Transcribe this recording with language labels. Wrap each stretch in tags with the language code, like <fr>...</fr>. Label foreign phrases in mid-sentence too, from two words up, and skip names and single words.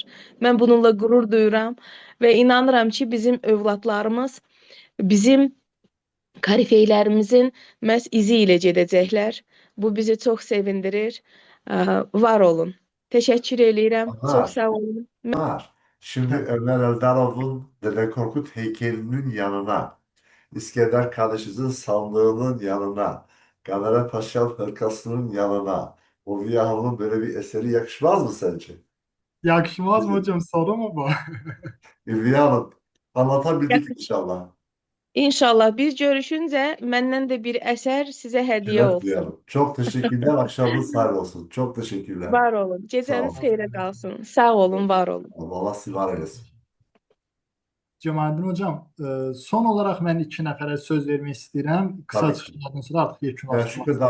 <az>Mən bununla qürur duyuram və inanıram ki, bizim övladlarımız bizim korifeylərimizin məhz izi ilə gedəcəklər. Bu bizi çox sevindirir. Var olun. Təşəkkür eləyirəm. Çox Anar, sağ olun. Anar.</az> <tr>Şimdi Ömer Eldarov'un Dede Korkut heykelinin yanına, İskender kardeşimizin sandığının yanına, Gamere Paşa hırkasının yanına, Ulviye Hanım'ın böyle bir eseri yakışmaz mı sence? yakışmaz mı hocam? Soru mu bu? Ulviye Hanım, anlatabildik inşallah.</tr> <az>İnşallah biz görüşünce məndən də bir əsər sizə hədiyyə</az> <tr>Şeref</tr> <az>olsun.</az> <tr>duyarım. Çok teşekkürler. Akşamınız hayır olsun. Çok teşekkürler.</tr> <az>Var olun. Sağ Gecəniz olun. xeyrə qalsın. Sağ olun, var olun.</az> <tr>Allah sizi var eylesin.</tr> <az>Cemalettin hocam, son olarak ben iki nəfərə söz vermek istəyirəm. Kısa</az> <tr>Tabii ki.</tr> <az>çıxışlardan sonra artık</az> <tr>Ben şu</tr> <az>yekunlaşdırmaq istəyirəm.</az>